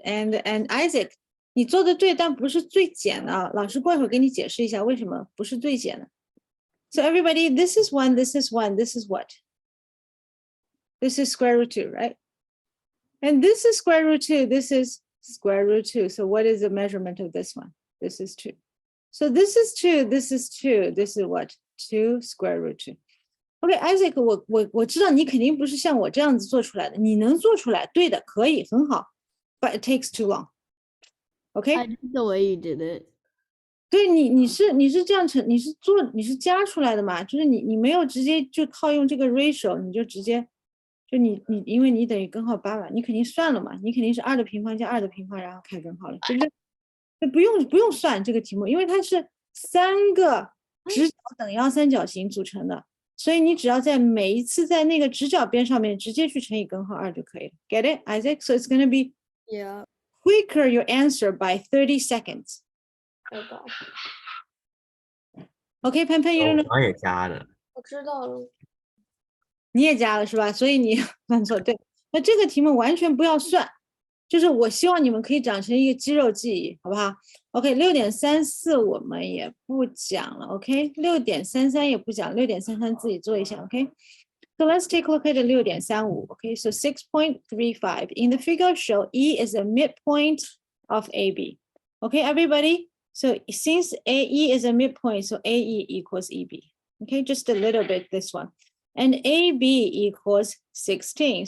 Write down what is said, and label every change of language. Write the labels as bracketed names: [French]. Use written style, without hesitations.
[English] And Isaac, [Chinese] 你做的对，但不是最简的。老师过一会儿给你解释一下为什么不是最简的。 [English] So everybody, this is one, this is one, this is what? This is square root 2, right? And this is square root 2, this is square root 2. So what is the measurement of this one? This is 2. So this is 2, this is 2, this is what? 2 square root 2. Okay, Isaac, [Chinese] 我知道你肯定不是像我这样子做出来的，你能做出来，对的，可以，很好。 [English] But it takes too long. Okay? I did the way you did it. [Chinese] 对你是这样你是加出来的嘛？就是你没有直接就靠用这个 ratio， 你就直接就你因为你等于根号8嘛，你肯定算了嘛，你肯定是2的平方加2的平方，然后开根号了，对不对？不用算这个题目，因为它是3个直角等腰三角形组成的，所以你只要在每一次在那个直角边上面直接去乘以根号2就可以了。 [English] Get it, Isaac? So it's gonna be Yeah. quicker your answer by 30 seconds. Okay, Pan Pan, you don't know. [Chinese] 我刚也加的。我知道了。你也加了是吧？所以你犯错，对。那这个题目完全不要算，就是我希望你们可以长成一个肌肉记忆，好不好 ？OK， 6.34我们也不讲了 ，OK，6.33也不讲，6.33自己做一下 ，OK。 [English] So let's take a look at 6.35. Okay, so 6.35 in the figure show E is a midpoint of AB. Okay, everybody. So since AE is a midpoint, so AE equals EB. Okay, just a little bit this one. And AB equals 16.